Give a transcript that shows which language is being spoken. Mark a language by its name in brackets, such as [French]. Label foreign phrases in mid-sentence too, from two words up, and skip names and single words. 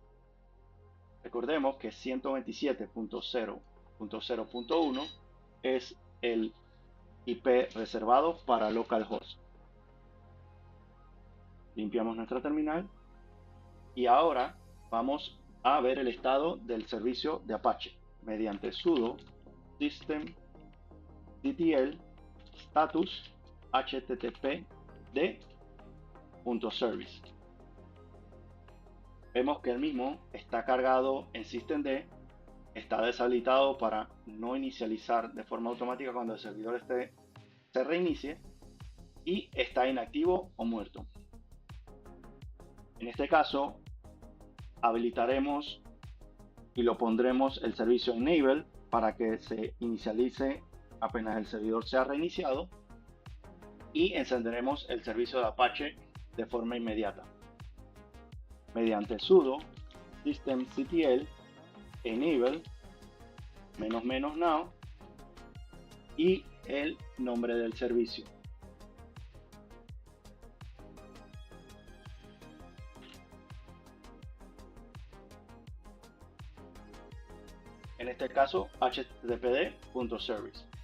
[Spanish] Recordemos que 127.0.0.1 es el IP reservado para localhost. Limpiamos nuestra terminal y ahora vamos a ver el estado del servicio de Apache mediante sudo systemctl status httpd.service. Vemos que el mismo está cargado en systemd, está deshabilitado para no inicializar de forma automática cuando el servidor se reinicie y está inactivo o muerto. En este caso habilitaremos y lo pondremos el servicio enable para que se inicialice apenas el servidor sea reiniciado, y encenderemos el servicio de Apache de forma inmediata mediante sudo systemctl enable --now y el nombre del servicio. En este caso httpd.service.